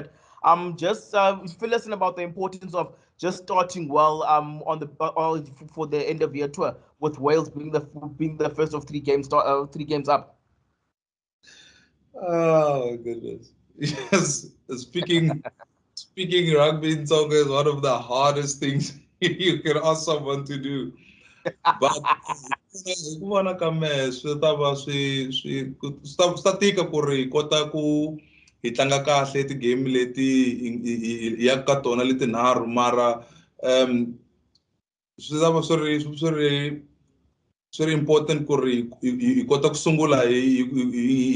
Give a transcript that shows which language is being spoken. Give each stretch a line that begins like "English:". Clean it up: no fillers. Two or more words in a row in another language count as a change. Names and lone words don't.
English: But just fill us in about the importance of just starting well on the for the end of year tour with Wales being the first of 3 games 3 games up. Oh goodness. Yes. Speaking rugby in Tonga is one of the hardest things you can ask someone to do.
Tsonga: But vona ka mehe swi ta va swi ta tika ku ri hi kota ku hi tlanga kahle ti-game leti hi yaka ka tona leti nharhu mara swi ta va swi ri important ku ri hi kota ku sungula hi